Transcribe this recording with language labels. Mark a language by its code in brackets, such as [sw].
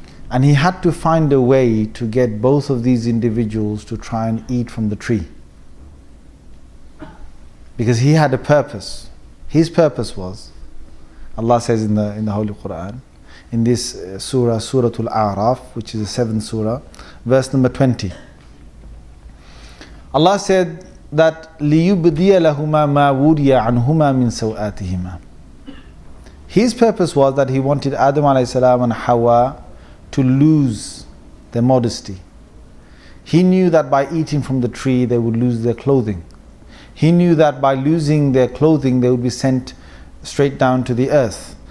[en] And he had to find a way to get both of these individuals to try and eat from the tree. Because he had a purpose. His purpose was, Allah says in the Holy Quran, in this surah, Suratul A'raf, which is the 7th surah, verse number 20. [ar] Allah said that لِيُبْدِيَ لَهُمَا مَا وُرِيَ عَنْهُمَا مِنْ سَوْآتِهِمَا. [en] His purpose was that he wanted Adam alayhi salam and Hawa to lose their modesty. He knew that by eating from the tree they would lose their clothing. He knew that by losing their clothing they would be sent straight down to the earth.